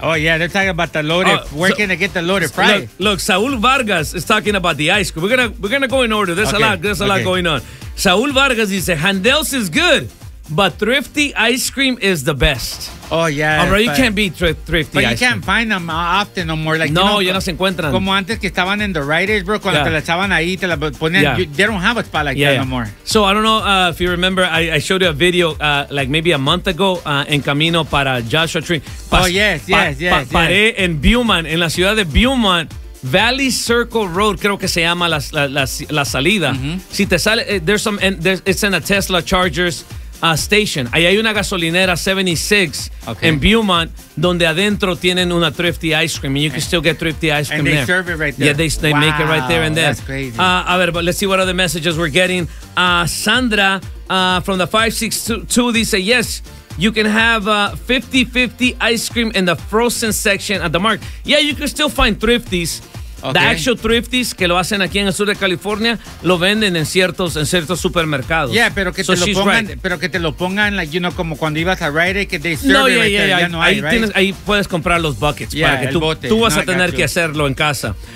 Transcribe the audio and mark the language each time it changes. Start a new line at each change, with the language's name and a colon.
English: Oh, yeah, they're talking about the loaded. Where can I get the loaded fry? Look, Saul Vargas is talking about the ice cream. We're gonna go in order. There's a lot going on. Saul Vargas dice, Handel's is good, but Thrifty ice cream is the best. Oh, yeah. All right, you can't beat Thrifty ice cream. But you can't find them often no more. Like, no, you know,
Spanish: ya no se encuentran. Como antes que estaban en the writers, bro, cuando te la echaban ahí, te la ponían.
English: Yeah. They don't have a spot like that no more. So I don't know if you remember, I showed you a video like maybe a month ago
Spanish: en camino para Joshua Tree. Paré en Beaumont, en la ciudad de Beaumont. Valley Circle Road, creo que se llama la salida. Mm-hmm. Si te sale,
English: it's in a Tesla Chargers. Station.
Spanish: Ahí hay una gasolinera 76 en Beaumont donde adentro tienen una Thrifty ice cream.
English: And you can still get Thrifty ice cream there. And they serve it right there. Yeah, they make it right there and there. That's crazy.
Spanish: A ver,
English: but let's see what other messages we're getting. Sandra from the 562 dice, yes, you can have 50-50 ice cream in the frozen section at the market. Yeah, you can still find Thrifties.
Spanish: Okay.
English: The actual Thrifties
Spanish: que lo hacen aquí en el sur de California lo venden en ciertos supermercados. Yeah, pero que so te lo pongan, pero que te lo pongan,
English: like, you know,
Spanish: como cuando ibas a Rite Aid, que
English: they serve
Spanish: ahí puedes comprar los buckets para que tú vas a tener que hacerlo en casa.